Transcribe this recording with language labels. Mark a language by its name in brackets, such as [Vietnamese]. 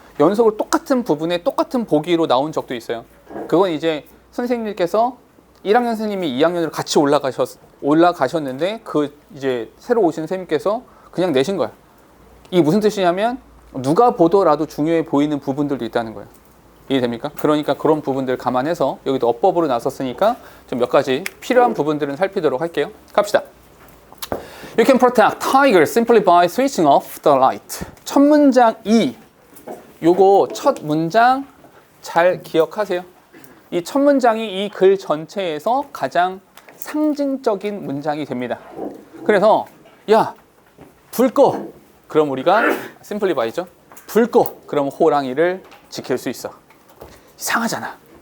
[Korean] 연속으로 똑같은 부분에 똑같은 보기로 나온 적도 있어요. 그건 이제 선생님께서 1학년 선생님이 2학년으로 같이 올라가셨는데 그 이제 새로 오신 선생님께서 그냥 내신 거야. 이게 무슨 뜻이냐면 누가 보더라도 중요해 보이는 부분들도 있다는 거예요. 이해됩니까? 그러니까 그런 부분들 감안해서 여기도 어법으로 나섰으니까 좀 몇 가지 필요한 부분들은 살피도록 할게요. 갑시다. [English] You can protect tiger simply by switching off the light. [Korean] 첫 문장 2. 요거 첫 문장 잘 기억하세요. 이 첫 문장이 이 글 전체에서 가장 상징적인 문장이 됩니다. 그래서 야, 불 꺼. 그럼 우리가 [English] simply by [Korean] 죠. 불 꺼. 그럼 호랑이를 지킬 수 있어. 이상하잖아.